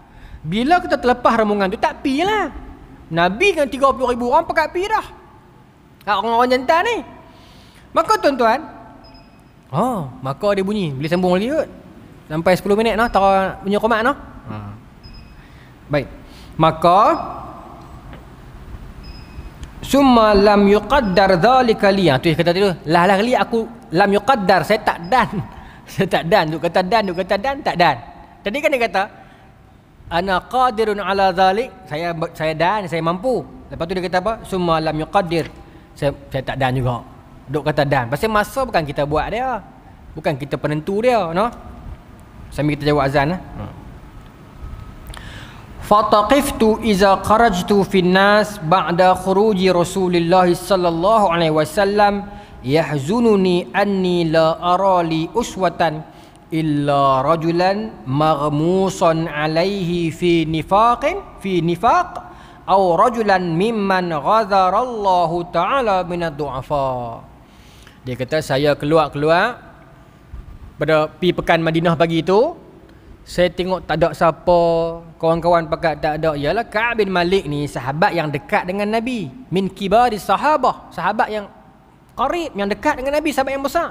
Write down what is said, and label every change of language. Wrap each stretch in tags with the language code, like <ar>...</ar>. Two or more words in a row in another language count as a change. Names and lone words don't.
<ms>Bila kita terlepas rombongan tu, tak pi lah. Nabi kan 30,000 orang pakai pi dah. Orang-orang jantan ni. Maka tuan-tuan, maka dia bunyi. Boleh sambung lagi kot. Sampai 10 minit noh, tara bunyi qomat noh. Baik.</ms> <ar>Maka ثم لم يقدر ذلك لي.</ar> <ms>Tu kata tu, lah li aku</ms> <ar>لم يقدر,</ar> <ms>saya tak dan. Duk kata dan, tak dan. Tadi kan dia kata</ms> <ar>أنا قادر على ذلك,</ar> <ms>saya dan, saya mampu. Lepas tu dia kata apa?</ms> <ar>ثم لم يقدر.</ar> <ms>Saya tak dan juga. Duk kata dan. Pasal masa bukan kita buat dia. Bukan kita penentu dia, no? Sambil kita jawab azan lah.</ms> <ar>فطفقت إذا خرجت في الناس بعد خروج رسول الله صلى الله عليه وسلم يحزنني أني لا أرى لي أسوة إلا رجلا مغموصا عليه في النفاق أو رجلا ممن عذر الله تعالى من الضعفاء.</ar> <ms>Dia kata saya keluar pada pi pekan Madinah pagi tu, saya tengok tak ada siapa, kawan-kawan pakat tak ada. Ialah Ka'ab bin Malik ni sahabat yang dekat dengan Nabi,</ms> <ar>من كبار الصحابة,</ar> <ms>sahabat yang qarib, yang dekat dengan Nabi, sahabat yang besar.</ms>